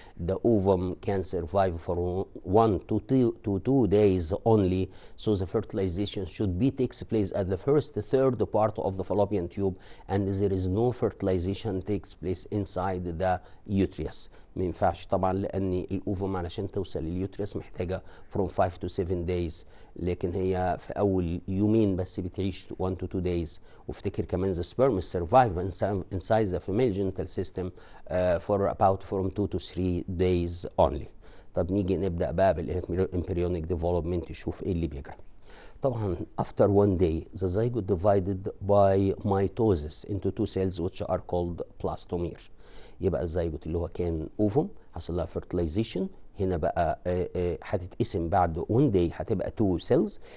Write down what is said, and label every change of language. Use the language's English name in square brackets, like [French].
[English] The ovum can survive for 1 to 2 days only, so the fertilization should be takes place at the first third part of the fallopian tube, and there is no fertilization takes place inside the uterus. [Arabic] ما ينفعش طبعا لان الاوفم علشان توصل لليوتريس محتاجه [English] from 5 to 7 days، [Arabic] لكن هي في اول يومين بس بتعيش [English] 1 to 2 days. [Arabic] وافتكر كمان [English] the sperm survive inside the female genital system for about from 2 to 3 days only. [Arabic] طب نيجي نبدا بقى بالembryonic development نشوف ايه اللي بيجرى. [English] طبعا after 1 day the zygote divided by mitosis into 2 cells which are called blastomere. [Arabic] يبقى الزيجوت اللي هو كان اوفم حصل لها fertilization، هنا بقى هتتقسم بعد 1 day هتبقى 2 cells.